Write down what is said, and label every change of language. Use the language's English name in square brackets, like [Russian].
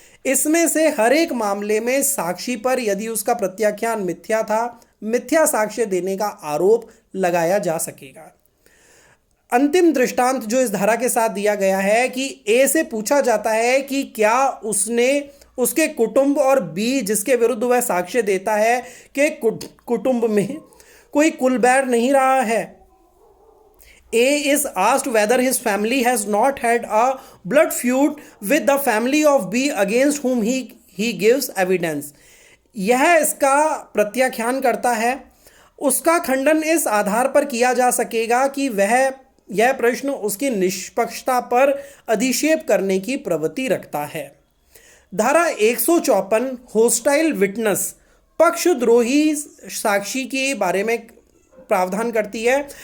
[Hindi] इसमें से हर एक मामले में साक्षी पर यदि उसका प्रत्याख्यान मिथ्या था, मिथ्या साक्ष्य देने का आरोप लगाया जा सकेगा। अंतिम दृष्टांत जो इस धारा के साथ दिया गया है कि ए से पूछा जाता है कि क्या उसने उसके कुटुंब और बी जिसके विरुद्ध वह साक्ष्य देता है कि कुटुंब में कोई कुलबैर नहीं रहा है। [English] A is asked whether his family has not had a blood feud with the family of B against whom he gives evidence। [Hindi] यह इसका प्रत्याख्यान करता है। उसका खंडन इस आधार पर किया जा सकेगा कि यह प्रश्न उसकी निष्पक्षता पर अधिक्षेप करने की प्रवृत्ति रखता है। धारा 154 होस्टाइल विटनेस पक्षद्रोही साक्षी के बारे में प्रावधान करती है।